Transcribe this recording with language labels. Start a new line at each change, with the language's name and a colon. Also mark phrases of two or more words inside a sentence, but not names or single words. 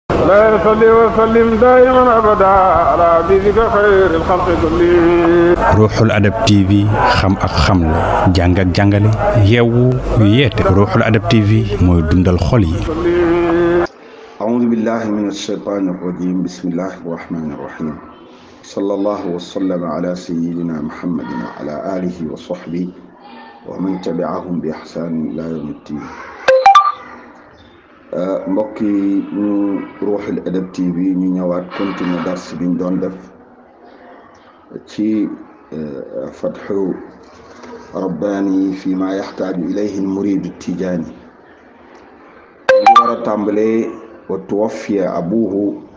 Arabic: لا يصلي وسلم دائما ابدا على حبيبك خير الخلق كلهم.
Wolof: Ruuxul Adab TV xam ak xamle jàng ak jàngale yeewu yeete Ruuxul Adab TV mooy dundal xol yi.
Arabic: أعوذ بالله من الشيطان الرجيم بسم الله الرحمن الرحيم صلى الله وسلم على سيدنا محمد وعلى آله وصحبه ومن تبعهم بإحسان إلى يوم الدين.
Wolof: mbokk yi ñu Ruuxul Adab TV ñu ñëwaat continuer dars bi ñu doon def ci fatxu rabbaani fi ma yaxtaaju ilayhi almuridu tijaani ñu war a tàmbalee
Arabic: وتوفي أبوه